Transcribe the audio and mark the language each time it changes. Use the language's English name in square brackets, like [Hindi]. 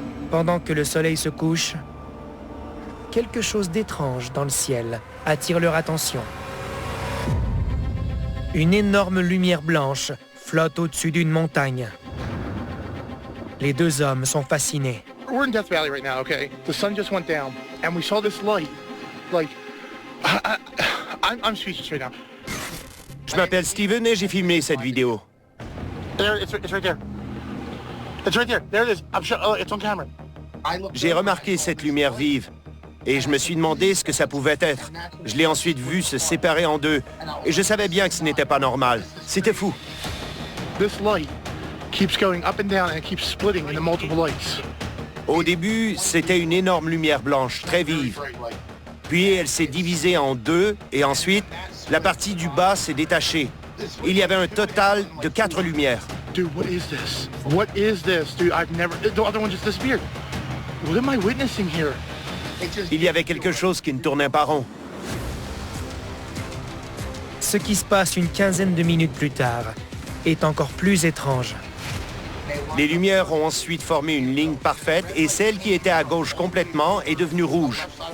[French] Pendant que le soleil se couche, quelque chose d'étrange dans le ciel attire leur attention. Une énorme lumière blanche flotte au-dessus d'une montagne. Les deux hommes sont fascinés. [English] We're in Death Valley right now, okay? The sun just went down, and we saw this light. Like, I'm speechless right now. [French] Je m'appelle Steven et j'ai filmé cette vidéo. [English] There, it's right there. It's right there. There it is. I'm sure. Oh, it's on camera. [French] J'ai remarqué cette lumière vive et je me suis demandé ce que ça pouvait être. Je l'ai ensuite vu se séparer en deux et je savais bien que ce n'était pas normal. C'était fou. [English] This light keeps going up and down and it keeps splitting into multiple lights. [French] Au début, c'était une énorme lumière blanche, très vive. Puis elle s'est divisée en deux et ensuite, la partie du bas s'est détachée. Il y avait un total de 4 lumières. [English] Dude, what is this? What is this? Dude, I've never... The other one just disappeared. What am I witnessing here? [French] Il y avait quelque chose qui ne tournait pas rond. Ce qui se passe une quinzaine de minutes plus tard est encore plus étrange. Les lumières ont ensuite formé une ligne parfaite et celle qui était à gauche complètement est devenue rouge.